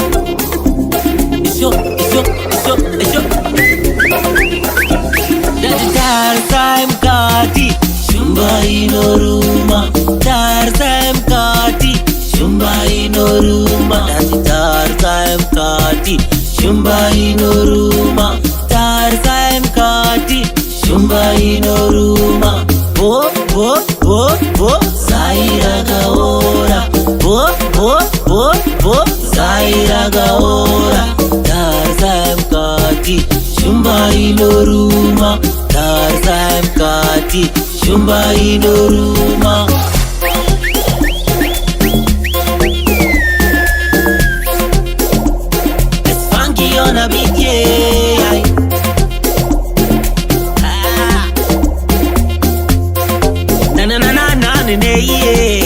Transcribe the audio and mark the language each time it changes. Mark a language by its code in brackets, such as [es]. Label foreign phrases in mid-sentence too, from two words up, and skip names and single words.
[sn] Tarzan kati, shumba inoruma. Tarzan kati, shumba inoruma. Tarzan kati, shumba inoruma. Tarzan kati, shumba inoruma. Bo bo bo bo, Zaira gaora. Bo bo bo bo, Zaira gaora. Tarzan kati, shumba inoruma. Tarzan kati, shumba inoruma. [en] It's funky on a beat, yeah. Na na na na na na na, yeah.